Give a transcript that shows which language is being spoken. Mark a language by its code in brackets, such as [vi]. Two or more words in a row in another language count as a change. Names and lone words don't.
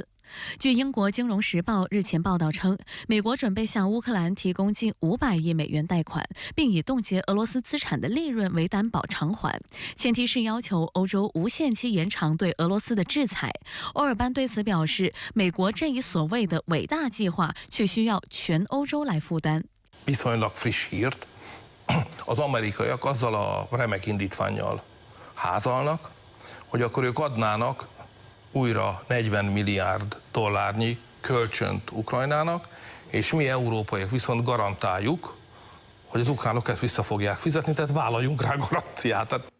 [zh] 据英国《金融时报》日前报道称，美国准备向乌克兰提供近500亿美元贷款，并以冻结俄罗斯资产的利润为担保偿还，前提是要求欧洲无限期延长对俄罗斯的制裁。欧尔班对此表示，美国这一所谓的伟大计划却需要全欧洲来负担。 [hu] Viszonylag friss hírt, az amerikaiak azzal a remek indítvánnyal házalnak, hogy akkor ők adnának újra 40 milliárd dollárnyi kölcsönt Ukrajnának, és mi európaiak viszont garantáljuk, hogy az ukránok ezt vissza fogják fizetni, tehát vállaljunk rá garanciát.